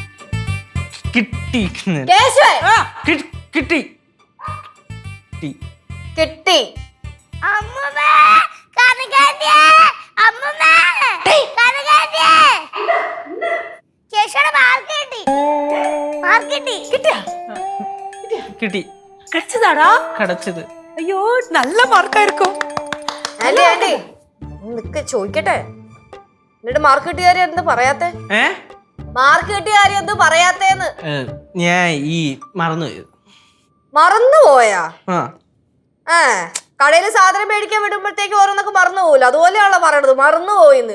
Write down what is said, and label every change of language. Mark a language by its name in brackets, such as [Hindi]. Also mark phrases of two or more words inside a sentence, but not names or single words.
[Malayalam] കിട്ടി. കിട്ടി. അമ്മൂമ്മേ, കനകാന്റിയേ, അമ്മൂമ്മേ, കനകാന്റിയേ. ചേച്ചിയുടെ മാർക്ക് കിട്ടി. മാർക്ക് കിട്ടി. കിട്ടി. [Tamil] கிடைச்சதாடா? [Malayalam] കടച്ചത്. [Tamil] ஐயோ நல்ல மார்க்கா இருக்கும். [Malayalam] ആന്റി ആന്റി നിക്ക് ചോദിക്കട്ടെ, എന്നിട്ട് മാർക്ക് കിട്ടിയ കാര്യം എന്ത് പറയാത്തെ? മാർക്ക് കിട്ടിയ കാര്യം എന്ത് പറയാത്തേന്ന്? ഞാൻ ഈ മറന്നുപോയത്. മറന്നുപോയാ? കടയിൽ സാധനം മേടിക്കാൻ വിടുമ്പോഴത്തേക്ക് ഓരോന്നൊക്കെ മറന്നു പോകില്ല, അതുപോലെയാണല്ലോ പറയണത് മറന്നുപോയിന്ന്.